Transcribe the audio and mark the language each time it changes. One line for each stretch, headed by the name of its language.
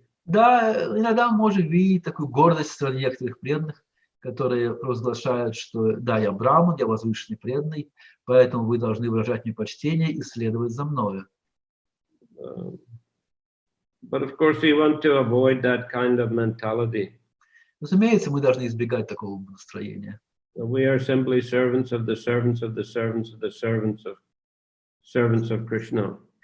Russian: Да, иногда мы можем видеть такую гордость в стороне некоторых преданных, которые провозглашают, что да, я браман, я возвышенный преданный, поэтому вы должны выражать мне почтение и следовать за мною.
English: But of course we want to avoid that kind of mentality.
Russian: Разумеется, мы должны избегать такого настроения.
English: We are simply servants of the servants of the servants of the servants of Krishna.